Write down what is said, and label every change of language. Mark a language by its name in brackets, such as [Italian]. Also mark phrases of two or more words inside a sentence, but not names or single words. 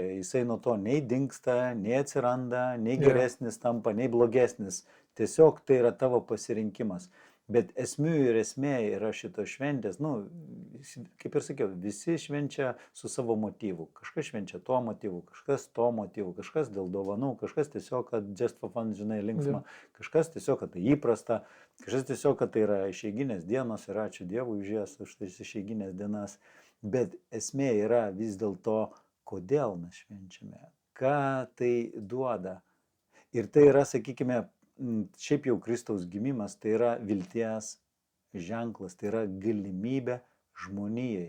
[Lithuanian] Jisai nuo to nei dingsta, nei atsiranda, nei geresnis tampa, nei blogesnis. Tiesiog tai yra tavo pasirinkimas. Bet esmių ir esmė yra šitos šventės, kaip ir sakiau, visi švenčia su savo motyvu. Kažkas švenčia tuo motyvu, kažkas to motyvu, kažkas dėl dovanų, kažkas tiesiog, kad [English] just for fun, [Lithuanian] žinai, linksma, kažkas tiesiog, kad tai įprasta, kažkas tiesiog, kad tai yra išeiginės dienos ir ačiū Dievui už jas, už tas išeiginės dienas. Bet esmė yra vis dėlto, kodėl mes švenčiame, ką tai duoda. Ir tai yra, sakykime, šiaip jau Kristaus gimimas, tai yra vilties ženklas, tai yra galimybė žmonijai.